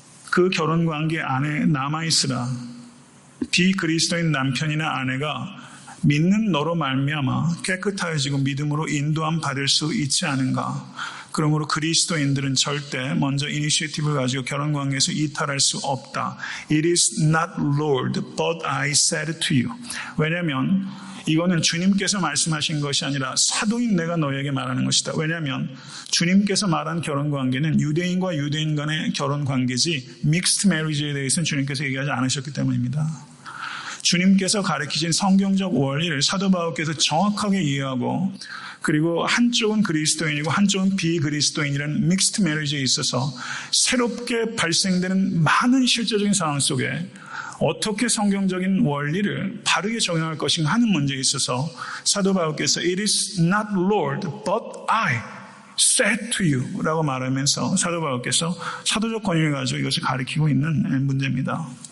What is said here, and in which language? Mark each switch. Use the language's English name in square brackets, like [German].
[Korean] 그 결혼관계 안에 남아있으라. 비그리스도인 남편이나 아내가 믿는 너로 말미암아 깨끗하여지고 믿음으로 인도함 받을 수 있지 않은가. 그러므로 그리스도인들은 절대 먼저 이니시티브를 가지고 결혼관계에서 이탈할 수 없다. [English] It is not Lord, but I said to you. [Korean] 왜냐하면 이거는 주님께서 말씀하신 것이 아니라 사도인 내가 너에게 말하는 것이다. 왜냐하면 주님께서 말한 결혼관계는 유대인과 유대인 간의 결혼관계지 믹스드 메리지에 대해서는 주님께서 얘기하지 않으셨기 때문입니다. 주님께서 가르치신 성경적 원리를 사도 바울께서 정확하게 이해하고 그리고 한쪽은 그리스도인이고 한쪽은 비그리스도인이라는 믹스드 메리지에 있어서 새롭게 발생되는 많은 실제적인 상황 속에 어떻게 성경적인 원리를 바르게 적용할 것인가 하는 문제에 있어서 사도 바울께서 [English] It is not Lord, but I said to you [Korean] 라고 말하면서 사도 바울께서 사도적 권위를 가지고 이것을 가리키고 있는 문제입니다.